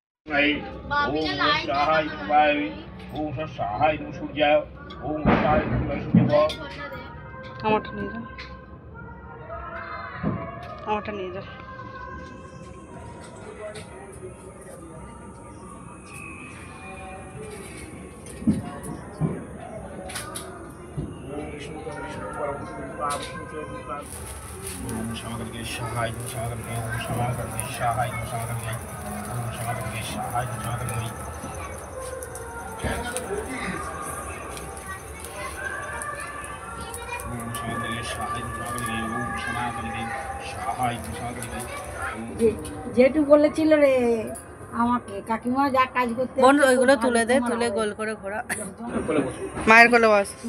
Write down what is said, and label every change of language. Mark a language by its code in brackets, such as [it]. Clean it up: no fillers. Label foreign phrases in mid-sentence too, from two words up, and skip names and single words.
[sa] ओम सहाय वाय ओम सहाय सूर्याय ओम सहाय सूर्य [bn] আমারটা নিয়ে যা, আমারটা নিয়ে যা। [sa] ओम शंकर सहाय शंकर ओम शंकर सहाय शंकर ओम शंकर सहाय शंकर ओम शंकर सहाय शंकर ओम शंकर सहाय शंकर [bn] যেটু বলেছিল রে আমাকে কাকিমা যা কাজ করতে বোন ওইগুলো তুলে দে, তুলে গোল করে ঘোরা। মায়ের কোলে বস।